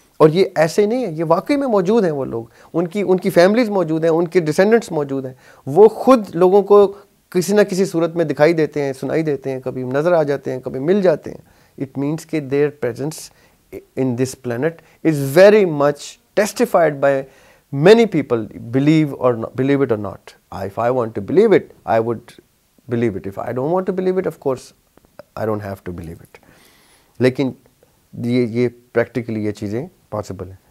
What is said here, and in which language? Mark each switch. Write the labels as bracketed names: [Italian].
[Urdu] اور یہ ایسے نہیں ہے, یہ واقعی میں موجود ہیں. وہ لوگ, ان کی فیملیز موجود ہیں, ان کے ڈسینڈنٹس موجود ہیں. وہ خود لوگوں کو کسی نہ کسی صورت میں دکھائی دیتے ہیں, سنائی دیتے ہیں, کبھی نظر آ جاتے ہیں, کبھی مل جاتے ہیں. [English] It means [Urdu] کہ [English] their presence in this planet is very much testified by many people, believe it or not. If I want to believe it, I would believe it. If I don't want to believe it, of course, I don't have to believe it. [Urdu] لیکن یہ practically یہ چیزیں possible ہیں.